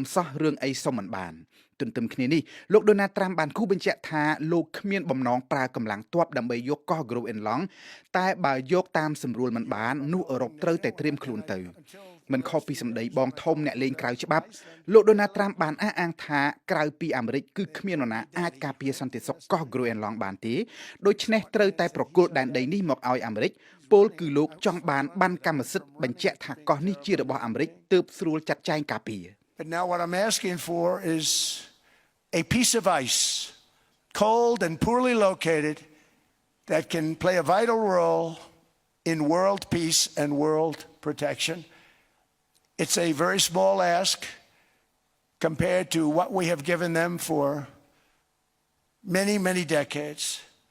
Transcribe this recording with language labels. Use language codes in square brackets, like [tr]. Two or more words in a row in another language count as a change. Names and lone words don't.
[km] សោះរឿងអីសុំមិនបានទន្ទឹមគ្នានេះលោកដូណាល់ត្រាំបានគូបញ្ជាក់ថាលោកគ្មានបំណងប្រើកម្លាំងទ័ពដើម្បីយកកោះ Groenland តែបើយកតាមសម្រួលមិនបាននោះអឺរ៉ុបត្រូវតែត្រៀមខ្លួនទៅមិនខុសពីសម្ដីបងធំអ្នកលេងក្រៅច្បាប់លោកដូណាល់ត្រាំបានអះអាងថាក្រៅពីអាមេរិកគឺគ្មាននរណាអាចការពារសន្តិសុខកោះ Groenland បានទេដូច្នេះត្រូវតែប្រគល់ដែនដីនេះមកឲ្យអាមេរិកពលគឺលោកចង់បានកម្មសិទ្ធិបញ្ជាក់ថាកោះនេះជារបស់អាមេរិកទើបស្រួលចាត់ចែងការពារ [en] But now what I'm asking for is a piece of ice, cold and poorly located, that can play a vital role in world peace and world protection. It's a very small ask compared to what we have given them for many, many decades.